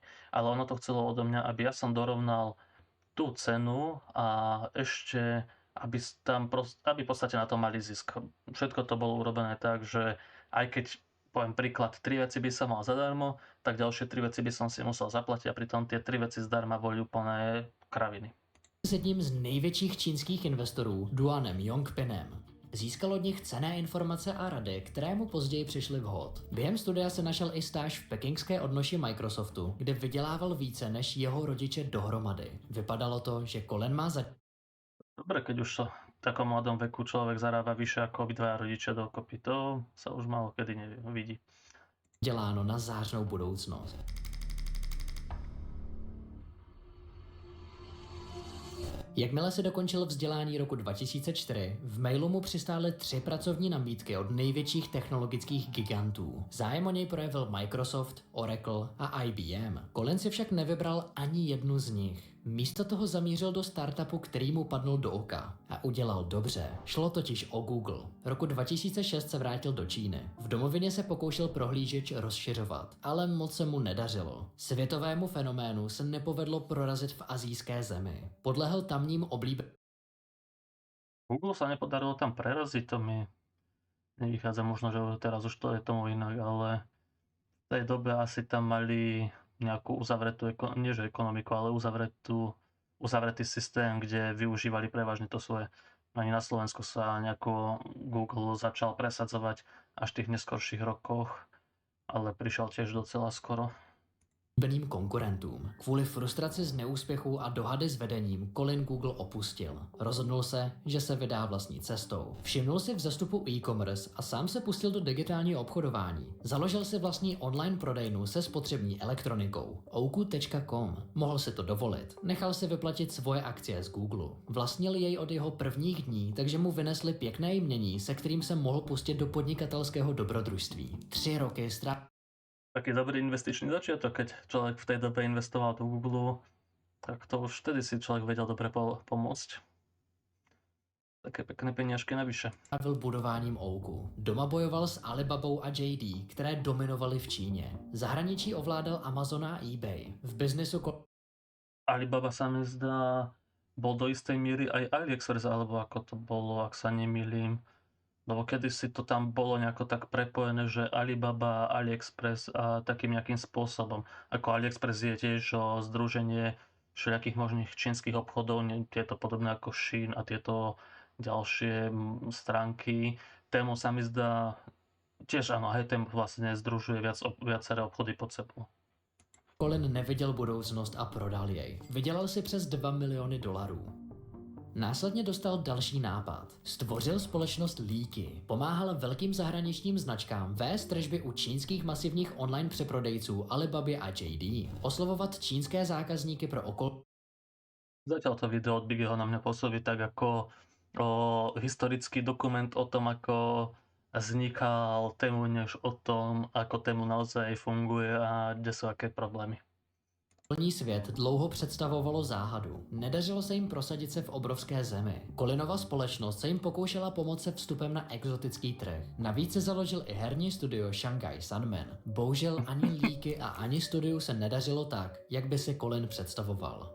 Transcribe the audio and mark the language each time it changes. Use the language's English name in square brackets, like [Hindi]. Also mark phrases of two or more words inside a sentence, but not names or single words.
[Slovak] Ale ono to chcelo odo mňa, aby ja som dorovnal tú cenu a ešte aby v podstate na to mali zisk. Všetko to bolo urobené tak, že aj keď poviem príklad, 3 veci by som mal zadarmo, tak ďalšie 3 veci by som si musel zaplatiť a pritom tie 3 veci zdarma boli úplné kraviny. [Czech] s jedním z největších čínských investorů, Duanem Yongpinem. Získal od nich cenné informace a rady, které mu později přišly vhod. Během studia se našel i stáž v pekingské odnoši Microsoftu, kde vydělával více než jeho rodiče dohromady. Vypadalo to, že Colin má za [Slovak] Dobre, keď už v takom mladom veku človek zarába vyššie ako obidvaja rodičia dokopy, to sa už málo kedy vidí. [Czech] děláno na zářnou budoucnost. Jakmile se dokončil vzdělání roku 2004, v mailu mu přistály 3 pracovní nabídky od největších technologických gigantů. Zájem o něj projevil Microsoft, Oracle a IBM. Colin si však nevybral ani jednu z nich. Místo toho zamířil do startupu, který mu padnul do oka. A udělal dobře. Šlo totiž o Google. Roku 2006 se vrátil do Číny. V domovině se pokoušel prohlížeč rozšiřovat, ale moc se mu nedařilo. Světovému fenoménu se nepovedlo prorazit v asijské zemi. Podlehl tamním [Slovak] Google sa nepodarilo tam preraziť, to mi nevychádza, možno, že teraz už to je tomu inak, ale v tej dobe asi tam mali nejakú uzavretú, nie že ekonomiku, ale uzavretý systém, kde využívali prevažne to svoje. Ani na Slovensku sa nejako Google začal presadzovať až v tých neskorších rokoch, ale prišiel tiež docela skoro. [Czech] Oblíbeným konkurentům. Kvůli frustraci z neúspěchu a dohady s vedením Colin Google opustil. Rozhodnul se, že se vydá vlastní cestou. Všimnul si vzestupu e-commerce a sám se pustil do digitálního obchodování. Založil si vlastní online prodejnu se spotřební elektronikou Ouku.com. Mohl si to dovolit. Nechal si vyplatit svoje akcie z Google. Vlastnil jej od jeho prvních dní, takže mu vynesli pěkné jmění, se kterým se mohl pustit do podnikatelského dobrodružství. 3 roky [Slovak] Taký dobrý investičný začiatok, keď človek v tej dobe investoval do Google, tak to už vtedy si človek vedel dobre pomôcť. Také pekné peniažky navyše. [Czech] Strávil budováním Ouku. Doma bojoval s Alibabou a JD, které dominovaly v Číně. Zahraničí ovládal Amazon a eBay. V biznesu [Slovak] Alibaba sa mi zdá, bol do istej míry aj AliExpress, alebo ako to bolo, ak sa nemýlim. Lebo kedysi to tam bolo nejako tak prepojené, že Alibaba, AliExpress a takým nejakým spôsobom. Ako AliExpress je tiež združenie všelijakých možných čínskych obchodov, tieto podobné ako Shein a tieto ďalšie stránky. Temu sa mi zdá, tiež áno, aj Temu vlastne združuje viaceré obchody pod sebou. [Czech] Colin neviděl budoucnost a prodal jej. Vydělal si přes $2 miliony. Následně dostal další nápad. Stvořil společnost Leaky. Pomáhal velkým zahraničním značkám vést tržby u čínských masivních online přeprodejců Alibabě a JD. Oslovovat čínské zákazníky pro [Slovak] Zatiaľ to video od Biggieho na mňa pôsobí tak ako historický dokument o tom, ako vznikal Temu, než o tom, ako Temu naozaj funguje a kde sú aké problémy. [Czech] Okolní svět dlouho představovalo záhadu. Nedařilo se jim prosadit se v obrovské zemi. Colinova společnost se jim pokoušela pomoci vstupem na exotický trh. Navíc se založil i herní studio Shanghai Sunman. Bohužel ani Leaky a ani studiu se nedařilo tak, jak by si Colin představoval.